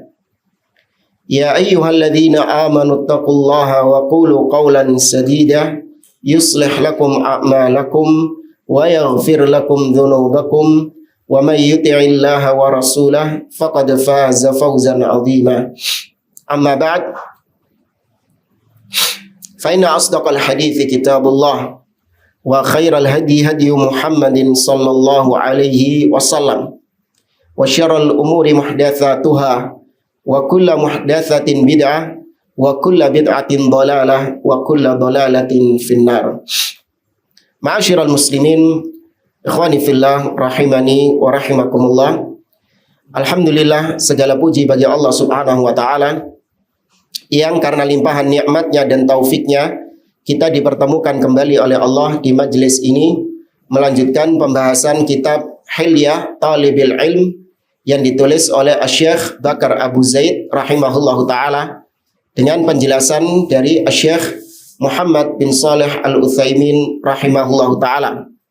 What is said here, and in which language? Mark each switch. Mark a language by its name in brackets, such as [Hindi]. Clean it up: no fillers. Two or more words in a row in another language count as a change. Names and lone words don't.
[Arabic] يا أيها الذين آمنوا اتقوا الله وقولوا قولا سديدا يصلح لكم أعمالكم ويغفر لكم ذنوبكم ومن يطع الله ورسوله فقد فاز فوزا عظيما. أما بعد، فإن أصدق الحديث كتاب الله وخير الهدي هدي محمد صلى الله عليه وسلم وشر الأمور محدثاتها وكل محدثة بدعة وكل بدعة ضلالة وكل ضلالة في النار. معاشر المسلمين، إخواني في الله رحمني ورحمكم الله. [Indonesian] Alhamdulillah, segala puji bagi Allah [Arabic] سبحانه وتعالى [Indonesian] yang karena limpahan nikmatnya dan taufiknya kita dipertemukan kembali oleh Allah di majelis ini melanjutkan pembahasan kitab Hilyah Talibil Ilm yang ditulis oleh Asy-Syaikh Bakar Abu Zaid [Arabic] رحمه الله تعالى [Indonesian] dengan penjelasan dari Asy-Syaikh Muhammad bin Shalih Al-Utsaimin [Arabic] رحمه الله تعالى.